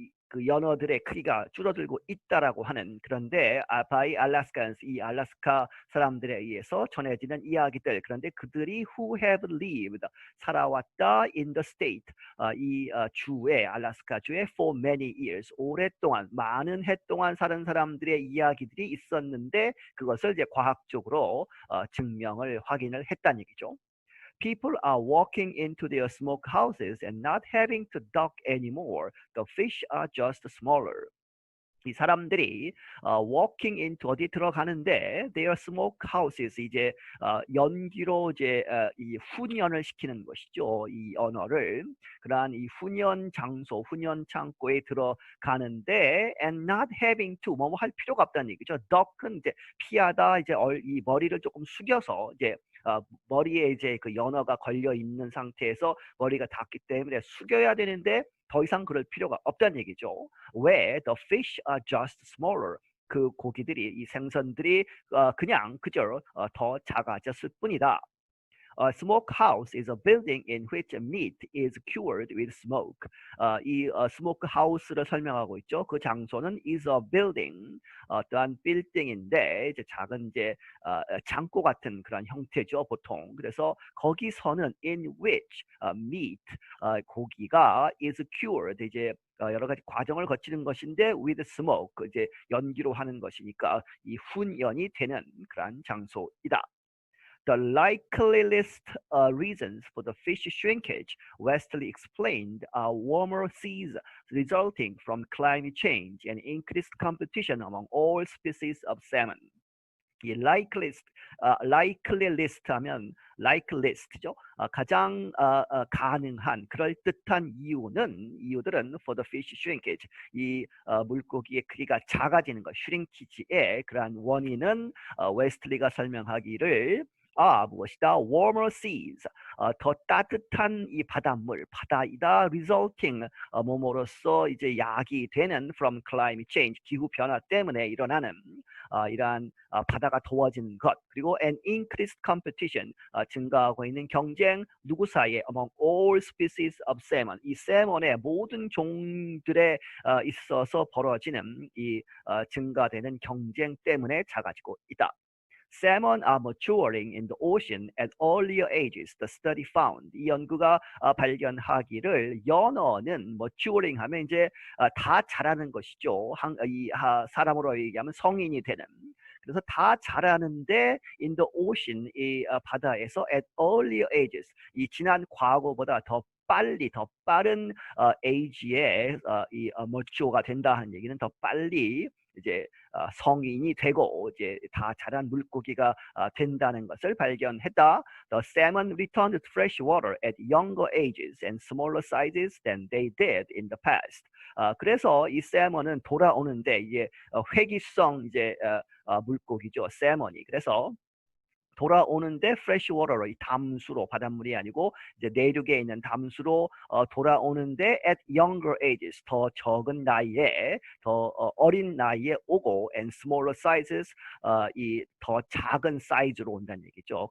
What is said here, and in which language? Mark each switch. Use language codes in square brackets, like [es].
[ko] 그 연어들의 크기가 줄어들고 있다라고 하는 그런데 [en] by Alaskans [ko] 이 알라스카 사람들에 의해서 전해지는 이야기들 그런데 그들이 [en] who have lived [ko] 살아왔다 [en] in the state [ko] 이 주에 알라스카 주에 [en] for many years [ko] 오랫동안 많은 해 동안 사는 사람들의 이야기들이 있었는데 그것을 이제 과학적으로 증명을 확인을 했다는 얘기죠. [en] People are walking into their smokehouses and not having to duck anymore. The fish are just smaller. [ko] 이 사람들이 [en] walking into [ko] 어디 들어가는데 [en] their smokehouses [ko] 이제 연기로 이제 이 훈연을 시키는 것이죠. 이 언어를 그러한 이 훈연 장소, 훈연 창고에 들어가는데 [en] and not having to [ko] 뭐 할 필요가 없다는 얘기죠. duck은 이제 피하다 이제 이 머리를 조금 숙여서 이제 머리에 이제 그 연어가 걸려 있는 상태에서 머리가 닿기 때문에 숙여야 되는데 더 이상 그럴 필요가 없다는 얘기죠. 왜? [en] The fish are just smaller. [ko] 그 고기들이 이 생선들이 그냥 그저 더 작아졌을 뿐이다. [en] A smokehouse is a building in which meat is cured with smoke. [ko] 이 smokehouse를 설명하고 있죠. 그 장소는 [en] is a building, [ko] 어떠한 빌딩인데 이제 작은 이제 창고 같은 그런 형태죠, 보통. 그래서 거기서는 [en] in which meat [ko] 고기가 [en] is cured [ko] 이제 여러 가지 과정을 거치는 것인데 [en] with smoke [ko] 이제 연기로 하는 것이니까 이 훈연이 되는 그런 장소이다. [en] The likeliest reasons for the fish shrinkage, Wesley explained, are warmer seas resulting from climate change and increased competition among all species of salmon. [ko] 이 [en] likely list [ko] 하면 [en] like list [ko] 죠. 가장 가능한 그럴듯한 이유들은 [en] for the fish shrinkage [ko] 이 물고기의 크기가 작아지는 것 shrinkage의 그러한 원인은 웨스틀리가 설명하기를 무엇이다? [en] warmer seas [ko] 더 따뜻한 이 바다이다. resulting 뭐뭐로써 이제 야기 되는 [en] from climate change [ko] 기후 변화 때문에 일어나는 이러한 바다가 더워지는 것 그리고 [en] an increased competition [ko] 증가하고 있는 경쟁 누구 사이에 [en] among all species of salmon [ko] 이 salmon의 모든 종들에 있어서 벌어지는 이 증가되는 경쟁 때문에 작아지고 있다. [en] Salmon are maturing in the ocean at earlier ages. The study found. [ko] 이 연구가 발견하기를 연어는 maturing 하면 이제 다 자라는 것이죠. 사람으로 얘기하면 성인이 되는. 그래서 다 자라는데 [en] in the ocean [ko] 이 바다에서 [en] at earlier ages [ko] 이 지난 과거보다 더 빠른 age에 이 mature가 된다 하는 얘기는 더 빨리 이제 성인이 되고 이제 다 자란 물고기가 된다는 것을 발견했다. [en] The salmon returned to fresh water at younger ages and smaller sizes than they did in the past. [ko] 그래서 이 salmon은 돌아오는데 이제 회기성 이제 물고기죠, salmon이. 그래서 돌아오는데 [en] fresh water [ko] 로 이 담수로 바닷물이 아니고 이제 내륙에 있는 담수로 돌아오는데 [en] at younger ages [ko] 더 적은 나이에 더 어린 나이에 오고 [en] and smaller sizes [ko] 이 더 작은 사이즈로 온다는 얘기죠.